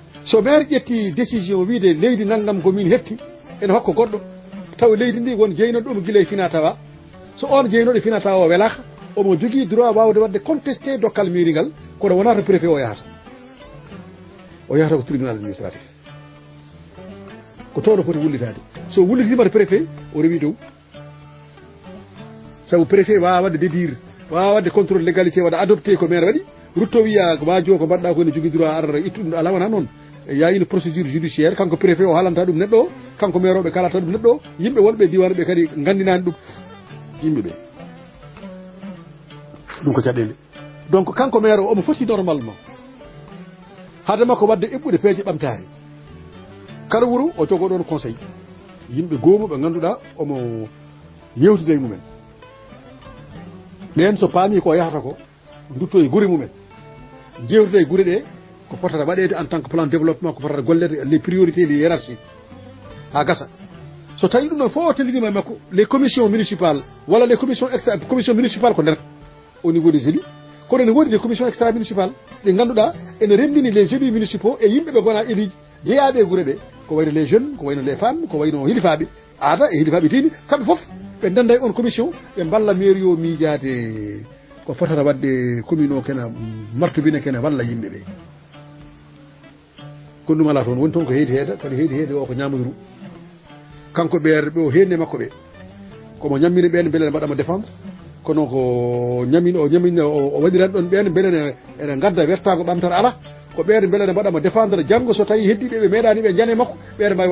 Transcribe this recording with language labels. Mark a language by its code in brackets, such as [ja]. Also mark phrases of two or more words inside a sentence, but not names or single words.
[ff] so maire ƴetti décision wiide leydi nanngam ko min hetti ene hokka goɗɗo taw leydi ndi won jeynoɗo ɗum gila e fina tawa so on jeynoɗo e fina tawa o welaka omo jogii droit wawde wadde contesté dokkal mairie ngal kono wonata préfet o yahata ko [fr] tribunal administratif [ff] ko toɗo foti wullitade so wullitimata préfet o rewi dow sabu préfet wawa wadde dédire wawa wadde [fr] contrôle légalité [ff] waɗa adopté ko maire waɗi rutto wiya wajo ko mbaɗɗa ko ne jogui droit ar ittuɗum ala wona noon ya [fr] une procédure judiciaire [ff] kanko préfet o haalanta ɗum neɗɗo o kanko maire oɓe kalata ɗum neɗɗo o yimɓe wonɓe diwan ɓe kadi gandinani ɗum yimɓeɓe ɗum ko caɗele donc kanko maire o omo foti normalement haade makko wadde eɓɓude peeje ɓamtare kala wuuro o jogoɗon conseil yimɓe goomu ɓe ganduɗa omo yewtide e mumen ɓen so paami ko yahata ko dutto e guure mumen jewtude e guure ɗe ko fotata waɗede [fr] en tant que plan de développement [ff] ko fotata gollede [fr] les priorités les [ff] hiérarchies ha gasa so tawi ɗum ɗon fof o tellidima e makko [fr] les commissions municipales [ff] walla [fr] les commissions extra commission municipale [ff] ko nder [fr] au niveau des élus [ff] kono ne woodi [fr] des commissions extra municipales [ff] ɗe ganduɗa ene rendini [fr] les élus municipaux [ff] e yimɓe gona éliji jeeyaɓe e guure ɗe ko wayno [fr] les jeunes [ff] ko wayno [fr] les femmes [ff] ko wayno hilifaɓe aada e hilifaɓe diine kamɓe foof ɓe danda e on commission ɓe mballa mairie o miijade ko fotata wadde commune o kene martobine kene walla yimɓe ɓe kono ɗum ala toon woni toon ko heedi heeda kadi heedi heede o ko ñamoyru kanko ɓeerɓe o henne makko ɓe komo ñammini ɓen beele ne mbaɗama défendre kono ko ñamin o ñamin o waɗirat ɗon ɓen beele ene gadda wertago ɓamtata ala ko ɓeere beele ne mbaɗama défendre janggo so tawi heddiɓe ɓe meeɗani ɓe jane makko ɓeere mbawi